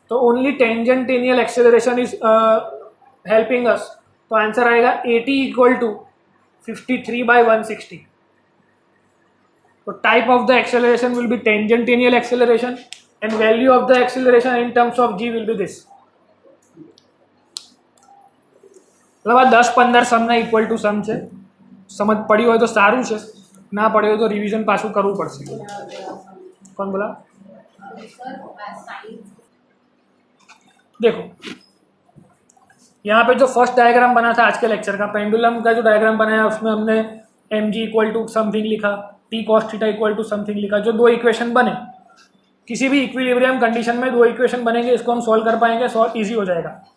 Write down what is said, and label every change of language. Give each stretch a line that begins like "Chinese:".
English: तो only tangential acceleration is helping us.
Hindi: तो answer आएगा 80 = 53/160।
English: तो type of the acceleration will be tangential acceleration and value of the acceleration in terms of g will be this.
Gujarati: मतलब આ 10-15 સમના equal to સમ છે। સમજ પડી હોય તો સારું છે, ના પડી હોય તો રિવિઝન પાછું કરવું પડશે। કોણ બોલા?
Hindi: देखो यहाँ पे जो फर्स्ट डायग्राम बना था आज के लेक्चर का, पेंडुलम का जो डायग्राम बनाया उसमें हमने mg = समथिंग लिखा, t cos थीटा = समथिंग लिखा, जो 2 इक्वेशन बने किसी भी इक्विलिब्रियम कंडीशन में 2 इक्वेशन बनेंगे, इसको हम सॉल्व कर पाएंगे, सॉल्व ईजी हो जाएगा।